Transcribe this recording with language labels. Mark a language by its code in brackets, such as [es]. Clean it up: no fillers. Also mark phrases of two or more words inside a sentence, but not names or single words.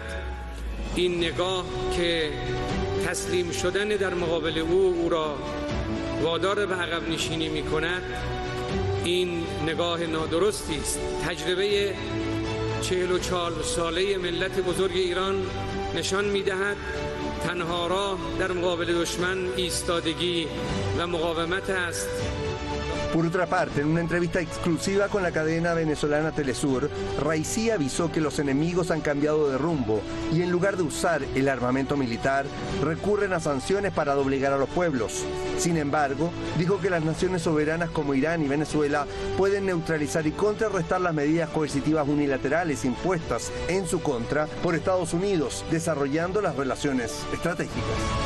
[fa] این نگاه که تسلیم شدن در مقابل او را وادار به عقب نشینی می کند، این نگاه نادرستی است. تجربه 44 ساله ملت بزرگ ایران نشان می دهد تنها راه در مقابل دشمن ایستادگی و مقاومت است. [es] Por otra parte, en una entrevista exclusiva con la cadena venezolana Telesur, Raisi avisó que los enemigos han cambiado de rumbo y en lugar de usar el armamento militar, recurren a sanciones para doblegar a los pueblos. Sin embargo, dijo que las naciones soberanas como Irán y Venezuela pueden neutralizar y contrarrestar las medidas coercitivas unilaterales impuestas en su contra por Estados Unidos, desarrollando las relaciones estratégicas.